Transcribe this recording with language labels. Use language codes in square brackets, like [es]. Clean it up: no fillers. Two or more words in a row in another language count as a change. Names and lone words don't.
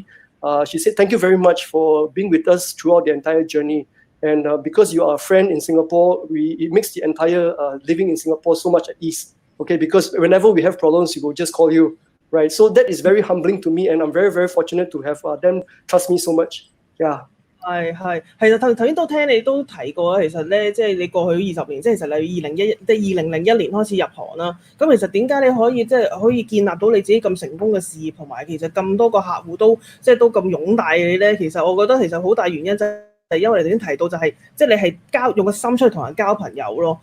[en] She said, "Thank you very much for being with us throughout the entire journey. And because you are a friend in Singapore, it makes the entire living in Singapore so much at ease. Okay, because whenever we have problems, we will just call you, right? So that is very humbling to me, and I'm very, very fortunate to have them trust me so much. Yeah." [yue] 係，其實頭先都聽你都提過啦。其實咧，即係你過去20年，即係其實你2001年開始入行啦。咁其實點解你可以建立到你自己咁成功嘅事業，同埋其實咁多個客戶都咁擁戴你咧？其實我覺得其實好大原因係因為你頭先提到就係你係用個心出去同人交朋友咯。